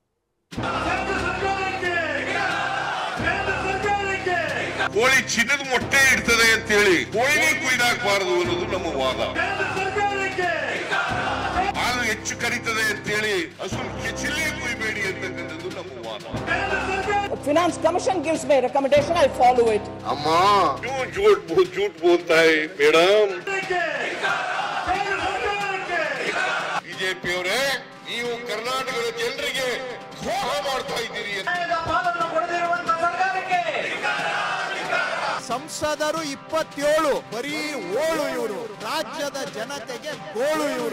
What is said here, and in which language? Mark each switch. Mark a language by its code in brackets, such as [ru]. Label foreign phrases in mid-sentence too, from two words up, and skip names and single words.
[kn] ಕೋಳಿ ಚಿನ್ನದ ಮೊಟ್ಟೆ ಇಡ್ತದೆ ಅಂತ ಹೇಳಿ ಕೋಳಿನೇ ಕುಯ್ದಾಕಬಾರದು ಅನ್ನೋದು ನಮ್ಮ ವಾದ. ಹಾಲು ಹೆಚ್ಚು ಕರೀತದೆ ಅಂತ ಹೇಳಿ ಹಸು ಕೆಚ್ಚಲೇ ಕುಯ್ಬೇಡಿ ಅಂತಕ್ಕಂಥದ್ದು ನಮ್ಮ ವಾದ. [en] Finance Commission gives me a recommendation, I follow it. [hi] ಅಮ್ಮ ಕ್यों झूठ बोलता है ಮೇಡಮ್? [kn] ಬಿಜೆಪಿಯವರೇ, ನೀವು ಕರ್ನಾಟಕದ ಜನರಿಗೆ ದ್ರೋಹ ಮಾಡ್ತಾ ಇದ್ದೀರಿ. ಸಂಸದರು 27 ಬರೀ ಓಳು ಇವರು, ರಾಜ್ಯದ ಜನತೆಗೆ ಗೋಳು ಇವರು.